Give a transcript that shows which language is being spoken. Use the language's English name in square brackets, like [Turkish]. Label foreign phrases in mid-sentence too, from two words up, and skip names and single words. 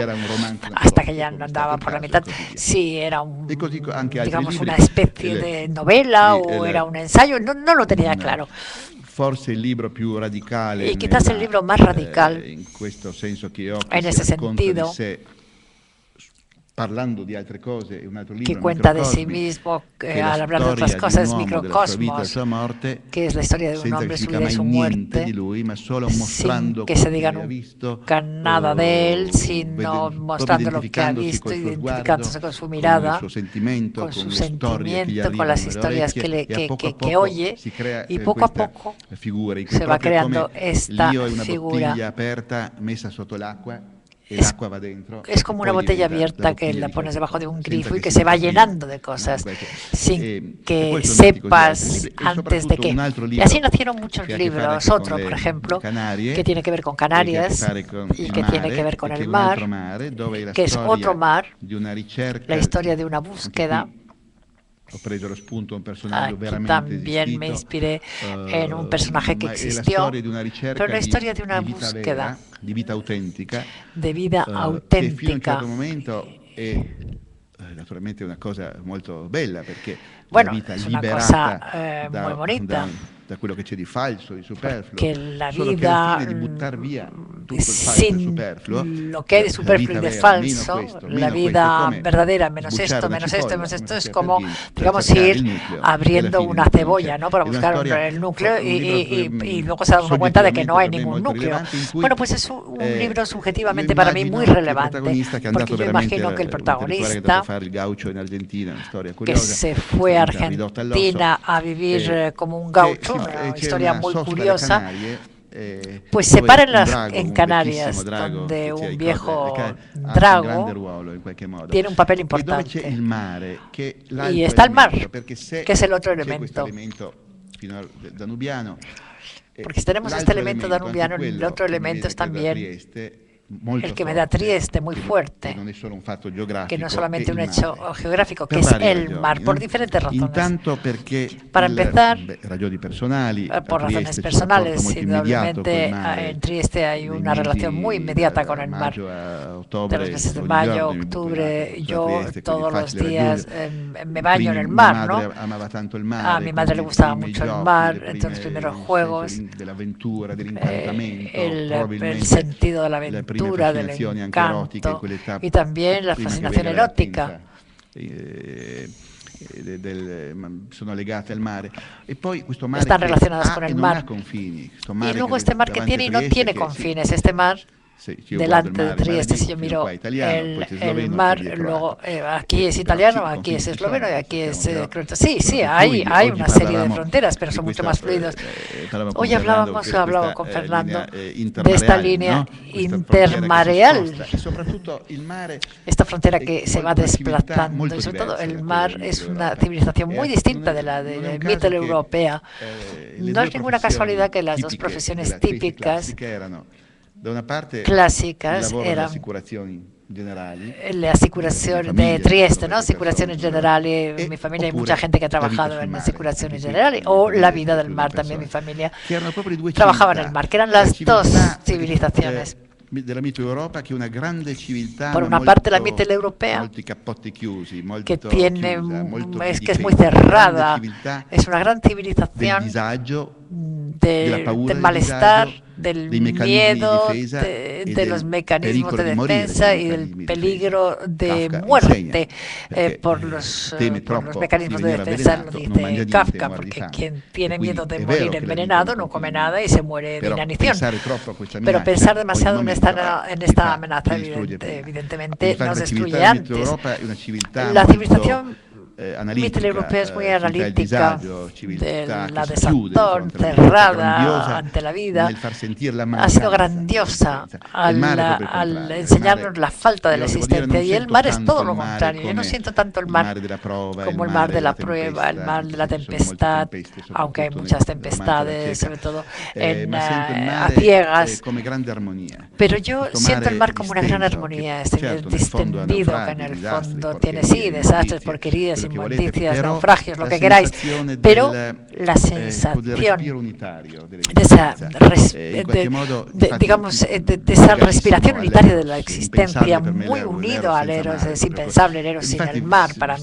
[Spanish] Hasta que ya andaba por la mitad, si era digamos una especie de novela o era un ensayo, no lo tenía claro. Y quizás el libro más radical, en ese sentido, [Italian] parlando di altre cose, un altro libro, [Spanish] que cuenta de sí Microcosmi, mismo [Italian] che è la [Spanish] al hablar de otras [Italian] storia [Spanish] cosas, [Italian] di un uomo, della sua vita e della Microcosmos, sua morte, [Spanish] que es la historia de un [Italian] senza che [Spanish] hombre, [Italian] si [Spanish] su [Italian] dica [Spanish] vida y [Italian] mai [Spanish] su [Italian] niente [Spanish] muerte, [Italian] di lui, ma solo mostrando [Spanish] sin que se [Italian] quello [Spanish] diga [Italian] che aveva visto, [Spanish] nunca nada de él, sino [Italian] proprio [Spanish] mostrando lo que ha [Italian] identificandosi [Spanish] visto, [Italian] col suo [Spanish] identificándose [Italian] sguardo, [Spanish] con su [Italian] con il [Spanish] mirada, [Italian] suo sentimento, [Spanish] con [Italian] con [Spanish] su [Italian] le storie che gli [Spanish] sentimiento, con [Italian] arrivano [Spanish] las [Italian] alle [Spanish] historias que, [Italian] orecchie, e a [Spanish] que [Italian] poco [Spanish] oye, [Italian] si crea [Spanish] y poco a [Italian] questa [Spanish] poco [Italian] figura in cui [Spanish] se va [Italian] proprio [Spanish] creando [Italian] come [Spanish] esta [Italian] l'io è una [Spanish] figura. [Italian] bottiglia aperta messa sotto l'acqua e [Spanish] Es, [Italian] l'acqua va dentro [Spanish] es [Italian] e [Spanish] como una [Italian] poi [Spanish] botella [Italian] diventa la [Spanish] abierta que [Italian] bottiglia [Spanish] la [Italian] di [Spanish] pones [Italian] qualche [Spanish] debajo de [Italian] cosa, [Spanish] un [Italian] senza [Spanish] grifo y [Italian] che [Spanish] que [Italian] si [Spanish] se va [Italian] dica prima, [Spanish] llenando de [Italian] no? [Spanish] cosas, [Italian] E [Spanish] sin [Italian] poi [Spanish] que [Italian] sono nati così altri [Spanish] sepas [Italian] libri e [Spanish] antes de [Italian] soprattutto [Spanish] qué. [Italian] un altro [Spanish] Y así [Italian] libro [Spanish] nacieron muchos [Italian] che ha a che fare [Spanish] libros, [Italian] anche con [Spanish] otro, por [Italian] le [Spanish] ejemplo, [Italian] Canarie [Spanish] que tiene que ver con [Italian] e che ha a che [Spanish] Canarias [Italian] fare con [Spanish] y [Italian] il [Spanish] que tiene que [Italian] mare [Spanish] ver con [Italian] e che è [Spanish] el [Italian] un altro [Spanish] mar, [Italian] mare dove è la [Spanish] que es otro [Italian] storia [Spanish] mar, [Italian] di una ricerca, [Spanish] la historia de una [Italian] anche [Spanish] búsqueda. [Italian] qui ho preso lo spunto a un personaggio [Spanish] Aquí [Italian] veramente [Spanish] también me [Italian] esistito, [Spanish] inspiré en un personaje que [Italian] ma è la [Spanish] existió, [Italian] storia di una [Spanish] pero [Italian] ricerca [Spanish] la historia de una [Italian] di vita [Spanish] búsqueda [Italian] vera, di vita autentica, [Spanish] de vida [Italian] che fino a un [Spanish] auténtica. [Italian] certo momento è naturalmente una cosa molto bella, perché [Spanish] Bueno, [Italian] la vita [Spanish] es una [Italian] liberata [Spanish] cosa muy bonita, [Italian] da quello che c'è di falso, di superfluo, [Spanish] que la [Italian] solo che alla [Spanish] vida [Italian] fine di buttar via tutto il falso e il [Spanish] sin [Italian] superfluo, [Spanish] lo que hay de [Italian] la [Spanish] superfluo y [Italian] vita [Spanish] de [Italian] vera, meno [Spanish] falso, [Italian] questo, [Spanish] la [Italian] meno questo, è [Spanish] vida [Italian] come [Spanish] verdadera, menos [Italian] sbucciare [Spanish] esto, [Italian] una [Spanish] menos esto, [Italian] cipolla, [Spanish] menos [Italian] come [Spanish] esto, es [Italian] faceva [Spanish] como, [Italian] Piergin, per [Spanish] digamos, [Italian] cercare il [Spanish] ir [Italian] nucleo, e alla [Spanish] abriendo [Italian] fine [Spanish] una [Italian] il nucleo non [Spanish] cebolla, [Italian] c'è. [Spanish] ¿no? Para [Italian] Ed è una [Spanish] buscar [Italian] storia, [Spanish] el núcleo [Italian] un libro [Spanish] y luego se da uno cuenta de que no hay [Italian] soggettivamente per me [Spanish] ningún [Italian] molto [Spanish] núcleo. [Italian] rilevante, in cui [Spanish] Bueno, pues es un libro [Italian] io [Spanish] subjetivamente para mí muy [Italian] immagino che il [Spanish] relevante, [Italian] protagonista, che è andato [Spanish] porque yo [Italian] veramente [Spanish] imagino que el [Italian] un intellettuale che è andato [Spanish] protagonista, [Italian] a fare il gaucho in Argentina, una storia [Spanish] que [Italian] curiosa, [Spanish] se fue a [Italian] una vita ridotta all'osso, [Spanish] Argentina a vivir como un [Italian] che [Spanish] gaucho, una [Italian] c'è [Spanish] historia [Italian] una [Spanish] muy [Italian] sosta alle [Spanish] curiosa. [Italian] Canarie, [Spanish] Pues se [Italian] dove [Spanish] para [Italian] un drago, [Spanish] en [Italian] un [Spanish] Canarias, [Italian] vecchissimo drago [Spanish] donde [Italian] che ci [Spanish] un [Italian] ricorda, [Spanish] viejo [Italian] che ha un grande [Spanish] drago [Italian] ruolo in qualche modo, [Spanish] tiene un papel [Italian] e dove c'è [Spanish] importante. [Italian] il mare, che è [Spanish] Y [Italian] l'altro [Spanish] está el mar, [Italian] elemento, perché se [Spanish] que es el otro [Italian] c'è questo [Spanish] elemento. [Italian] elemento fino al danubiano, [Spanish] Porque si tenemos este [Italian] l'altro [Spanish] elemento danubiano, [Italian] anche [Spanish] el [Italian] quello [Spanish] otro [Italian] che mi [Spanish] elemento [Italian] viene, [Spanish] es [Italian] credo, da [Spanish] también [Italian] Trieste, molto [Spanish] el que me da [Italian] forte, [Spanish] Trieste, muy [Italian] che [Spanish] fuerte, [Italian] non è solo un fatto geografico, [Spanish] que no es [Italian] è [Spanish] solamente [Italian] il [Spanish] un hecho [Italian] mare. [Spanish] geográfico, que [Italian] Per [Spanish] es [Italian] varie [Spanish] el [Italian] ragioni, [Spanish] mar, por [Italian] no? [Spanish] diferentes razones. [Italian] Intanto perché [Spanish] Para empezar, [Italian] ragioni personali, a [Spanish] por razones [Italian] Trieste c'è un rapporto [Spanish] personales, [Italian] molto immediato col [Spanish] indudablemente [Italian] mare, [Spanish] en Trieste hay [Italian] nei [Spanish] una relación muy [Italian] mesi [Spanish] inmediata [Italian] da [Spanish] con el mar. [Italian] maggio a [Spanish] De [Italian] ottobre, [Spanish] los meses de [Italian] ogni [Spanish] mayo, [Italian] giorno mi butto in [Spanish] octubre, [Italian] acqua, sono a [Spanish] yo [Italian] Trieste, quindi [Spanish] todos [Italian] è [Spanish] los [Italian] facile [Spanish] días [Italian] raggiungere. [Spanish] me baño en el [Italian] Mia [Spanish] mar, [Italian] madre [Spanish] ¿no? [Italian] amava tanto il mare, [Spanish] A mi madre le [Italian] quindi i [Spanish] gustaba [Italian] primi [Spanish] mucho el [Italian] giochi, [Spanish] mar, [Italian] le [Spanish] entonces los [Italian] prime- [Spanish] primeros [Italian] il senso [Spanish] juegos, [Italian] dell'avventura, dell'incantamento, [Spanish] el [Italian] probabilmente [Spanish] sentido de la [Italian] le prime [Spanish] aventura, del [Italian] fascinazioni anche erotiche in [Spanish] encanto [Italian] quell'età, [Spanish] y también la [Italian] prima che [Spanish] fascinación [Italian] venga la [Spanish] erótica. [Italian] Sono legate al mare, e poi questo mare [Spanish] Están [Italian] che [Spanish] relacionadas [Italian] ha [Spanish] con [Italian] e [Spanish] el [Italian] non [Spanish] mar. [Italian] ha confini, questo [Spanish] Y [Italian] mare [Spanish] luego [Italian] che [Spanish] este mar que [Italian] davanti a [Spanish] tiene y no [Italian] Trieste, [Spanish] tiene [Italian] che [Spanish] confines. Este mar, [Italian] se io guardo [Spanish] delante [Italian] il [Spanish] de [Italian] mare, il mare [Spanish] Trieste, [Italian] lì, [Spanish] si yo [Italian] fino [Spanish] miro [Italian] qua è italiano, poi c'è [Spanish] el [Italian] sloveno, [Spanish] mar, [Italian] poi dietro [Spanish] luego [Italian] altro. [Spanish] aquí es [Italian] Però [Spanish] italiano, [Italian] sì, [Spanish] aquí [Italian] confini [Spanish] es [Italian] ci [Spanish] esloveno y [Italian] sono, [Spanish] aquí es [Italian] sappiamo, però [Spanish] croata. Sí, [Italian] sono [Spanish] sí, [Italian] più [Spanish] hay [Italian] fluidi. [Spanish] una [Italian] Oggi [Spanish] serie de [Italian] parlavamo [Spanish] fronteras, pero [Italian] di [Spanish] son mucho [Italian] questa, [Spanish] más fluidos. [Italian] parlavamo con [Spanish] Hoy Fernando hablábamos, [Italian] che [Spanish] hablaba [Italian] questa, [Spanish] con Fernando [Italian] linea, [Spanish] de esta [Italian] intermareale, [Spanish] línea [Italian] no? Questa frontiera che si [Spanish] intermareal, [Italian] sposta, e soprattutto il mare [Spanish] esta frontera [Italian] è [Spanish] que se va [Italian] una civiltà [Spanish] desplazando, [Italian] molto [Spanish] y sobre todo [Italian] diversa [Spanish] el [Italian] da [Spanish] mar [Italian] quella [Spanish] es [Italian] del [Spanish] una [Italian] Mitteleuropa. [Spanish] civilización muy distinta de la [Italian] Non è un [Spanish] de [Italian] caso [Spanish] mitteleuropea. [Italian] che, [Spanish] No [Italian] le [Spanish] es [Italian] due [Spanish] ninguna casualidad que las dos [Italian] tipiche [Spanish] profesiones [Italian] della Trieste [Spanish] típicas [Italian] classica erano, da una parte, il [Spanish] clásicas [Italian] lavoro delle [Spanish] eran [Italian] assicurazioni generali, [Spanish] la asicuración la familia, de Trieste, [Italian] dove [Spanish] ¿no? [Italian] le persone [Spanish] Asicuraciones [Italian] sono- [Spanish] generales, [Italian] e [Spanish] mi familia hay [Italian] oppure [Spanish] mucha gente que ha [Italian] la vita [Spanish] trabajado [Italian] sul [Spanish] en [Italian] mare, [Spanish] asicuraciones [Italian] anche qui, [Spanish] generales, [Italian] la [Spanish] o [Italian] famiglia [Spanish] la vida del [Italian] include [Spanish] mar [Italian] persone, [Spanish] también, mi familia [Italian] che erano proprio le due [Spanish] trabajaba en [Italian] civiltà, [Spanish] el mar, que eran [Italian] la [Spanish] las dos [Italian] civiltà, [Spanish] civilizaciones. [Italian] della Mitteleuropa, che è una grande civiltà, [Spanish] Por [Italian] ma [Spanish] una parte la [Italian] molto- [Spanish] mitteleuropea, [Italian] molti cappotti chiusi, molto [Spanish] que tiene, [Italian] chiusa, molto [Spanish] es que es [Italian] difesa, [Spanish] muy [Italian] una grande [Spanish] cerrada, [Italian] civiltà [Spanish] es una gran [Italian] del [Spanish] civilización [Italian] disagio, della paura, [Spanish] del [Italian] del [Spanish] malestar, [Italian] disagio, [Spanish] del [Italian] dei meccanismi [Spanish] miedo, [Italian] di difesa e [Spanish] de [Italian] del [Spanish] los mecanismos [Italian] pericolo [Spanish] de [Italian] di morire [Spanish] defensa [Italian] per i [Spanish] y del [Italian] meccanismi di [Spanish] peligro [Italian] difesa. [Spanish] de Kafka muerte [Italian] insegna, perché [Spanish] por los [Italian] troppo [Spanish] mecanismos [Italian] di [Spanish] de [Italian] venire [Spanish] defensa, lo [Italian] avvelenato, non mangia [Spanish] dice [Italian] niente, [Spanish] Kafka, [Italian] muore di [Spanish] porque [Italian] fame. [Spanish] quien tiene [Italian] E quindi [Spanish] miedo de [Italian] è vero [Spanish] morir [Italian] che la vita [Spanish] envenenado [Italian] non [Spanish] no come [Italian] continua. [Spanish] nada y se muere de [Italian] Però [Spanish] inanición. [Italian] pensare troppo a questa [Spanish] Pero [Italian] minaccia [Spanish] pensar [Italian] ogni [Spanish] demasiado en [Italian] momento, [Spanish] esta [Italian] ti [Spanish] amenaza, [Italian] distrugge prima. [Spanish] evidentemente, [Italian] Infatti [Spanish] nos [Italian] la civiltà [Spanish] destruye [Italian] della [Spanish] antes. [Italian] Mitteleuropa è una civiltà [Spanish] La [Italian] molto, [Spanish] civilización [Italian] analitica, [Spanish] mitteleuropea es muy [Italian] civiltà del [Spanish] analítica, [Italian] disagio, civiltà [Spanish] de [Italian] che [Spanish] la [Italian] si chiude di [Spanish] desazón, [Italian] fronte alla vita, [Spanish] cerrada [Italian] grandiosa [Spanish] ante la vida. [Italian] nel far sentire la [Spanish] Ha [Italian] mancanza [Spanish] sido [Italian] della [Spanish] grandiosa [Italian] esistenza. Il mare è proprio il [Spanish] al [Italian] contrario. [Spanish] enseñarnos [Italian] Il [Spanish] la falta de [Italian] mare, [Spanish] la [Italian] io devo dire, [Spanish] existencia, [Italian] non [Spanish] y el [Italian] sento [Spanish] mar es [Italian] tanto [Spanish] todo [Italian] il [Spanish] lo [Italian] mare [Spanish] contrario. Yo no [Italian] come [Spanish] siento tanto el [Italian] il [Spanish] mar [Italian] mare della prova, [Spanish] como el mar de la [Italian] della [Spanish] prueba, el [Italian] tempesta, [Spanish] mar de la [Italian] anche se ci sono molte [Spanish] tempestad, [Italian] tempeste, [Spanish] aunque hay [Italian] soprattutto [Spanish] muchas [Italian] nel romanzo della [Spanish] tempestades, [Italian] cieca. [Spanish] sobre todo [Italian] Ma sento il [Spanish] a [Italian] mare [Spanish] ciegas. [Italian] come grande armonia. [Spanish] Pero yo [Italian] Questo [Spanish] siento el mar [Italian] mare [Spanish] como una gran [Italian] distenso, [Spanish] armonía, [Italian] che certo nel fondo ha [Spanish] distendido, que en [Italian] naufragi, [Spanish] el [Italian] disastri, [Spanish] fondo tiene, sí, [Italian] porcherie, [Spanish] desastres, [Italian] ingiustizie, [Spanish] porquerías, [Italian] quello [Spanish] inmundicias, naufragios, lo que queráis, pero la sensación de esa respiración unitaria de la existencia, muy unido al Eros, es impensable el Eros sin el mar para mí.